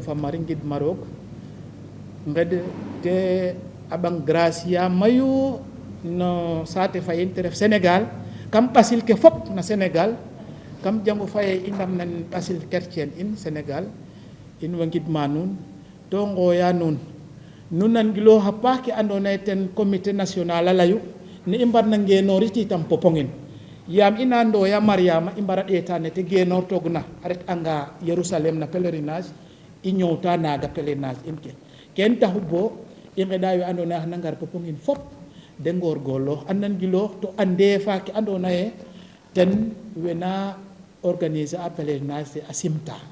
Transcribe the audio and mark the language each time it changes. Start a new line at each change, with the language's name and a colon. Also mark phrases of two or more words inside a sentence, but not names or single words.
Serer: fa mari ngidma roog nged te a ɓang gracia mayu no saate fayin te ref Sénégal kam ɓasil ke fop na Sénégal kam jangu faye i ndam nan ɓasil chrétien in Sénégal in way ngidma nuun to ngooya nuun nu nangilooxa paax ke andoona yee ten comité national a layu ne i mbarna ngeenoorit itam popongin yaam i na ndooya Mariama i mbara ɗeeta ne te geenoortoogna a ret'anga Yerusalem na pèlerinage i ñoowta naaga pèlerinage in ke ken taxu bo i ngeɗa we andoona yee xana ngar popongin fop de ngoorgoorloox a nangiloox to ande fa ke andoona yee ten wena organiser a pèlerinage fe a simta